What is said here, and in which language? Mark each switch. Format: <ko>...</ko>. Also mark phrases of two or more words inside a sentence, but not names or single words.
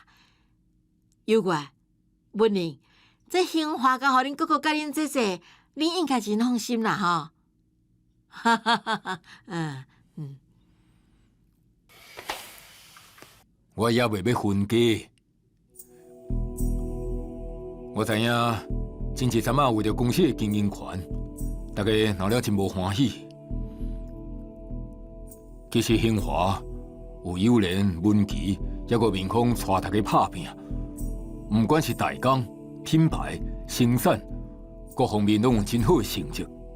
<nan>有怪，文玲，这兴华交互恁哥哥甲恁姐姐，恁应该真放心啦，吼。哈哈哈哈，我也未要分家。我知影，前一阵仔为着公司的经营权，大家闹了真无欢喜。其实兴华有友莲、文琪，还个面孔带大家拍拼，不管是代工、品牌、生产，各方面拢有真好的成绩。</nan>